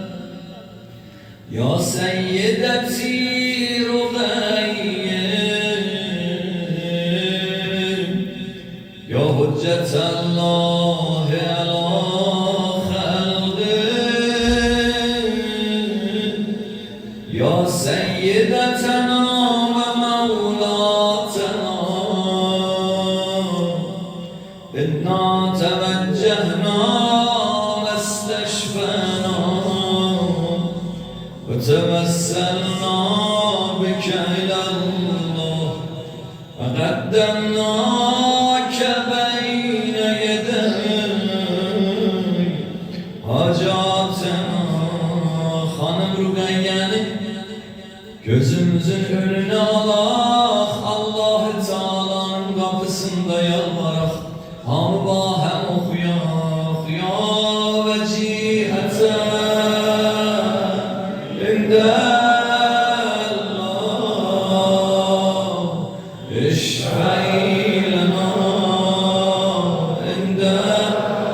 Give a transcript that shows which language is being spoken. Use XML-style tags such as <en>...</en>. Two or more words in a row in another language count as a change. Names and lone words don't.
<ar>يا سيدتي رقية يا حجة الله على يا سيدتنا ومولاتنا إنا توجهنا واستشفينا وتوسلنا بك إلى الله وقدمناك بين يدي حاجاتنا.</ar> <az>Hanım Rugayye'nin gözümüzün önüne alaq, Allah-u Teala'nın kapısında yalvaraq, hamı bahem oxuyaq,</az> <ar>يا وجيهة عند الله اشفعي لنا عند الله.</ar>